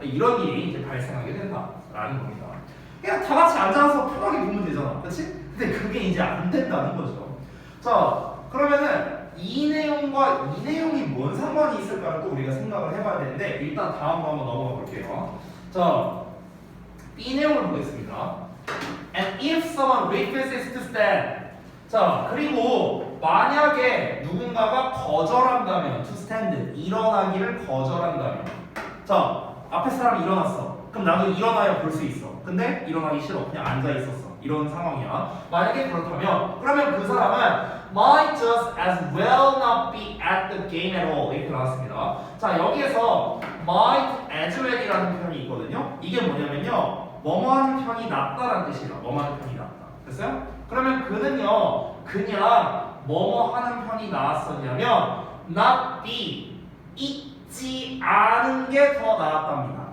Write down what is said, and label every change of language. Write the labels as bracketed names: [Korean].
[Korean] 이런 일이 이제 발생하게 된다라는 겁니다. 그냥 다 같이 앉아서 편하게 보면 되잖아. 그치? 근데 그게 이제 안 된다는 거죠. 자, 그러면은 이 내용과 이 내용이 뭔 상관이 있을까를 또 우리가 생각을 해봐야 되는데 일단 다음으로 한번 넘어가 볼게요. 자, B 내용을 보겠습니다. [English] And if someone refuses to stand. [Korean] 자, 그리고 만약에 누군가가 거절한다면 [English] to stand, [Korean] 일어나기를 거절한다면. 자, 앞에 사람이 일어났어. 그럼 나도 일어나야 볼 수 있어. 근데 일어나기 싫어. 그냥 앉아 있었어. 이런 상황이야. 만약에 그렇다면 그러면 그 사람은 [English] might just as well not be at the game at all [Korean] 이렇게 나왔습니다. 자, 여기에서 might as well이라는 표현이 있거든요. 이게 뭐냐면요, 뭐뭐 하는 편이 낫다라는 뜻이에요. 뭐뭐 하는 편이 낫다. 됐어요? 그러면 그는요, 그냥 뭐뭐 하는 편이 나았었냐면 not be, 있지 않은 게 더 나았답니다.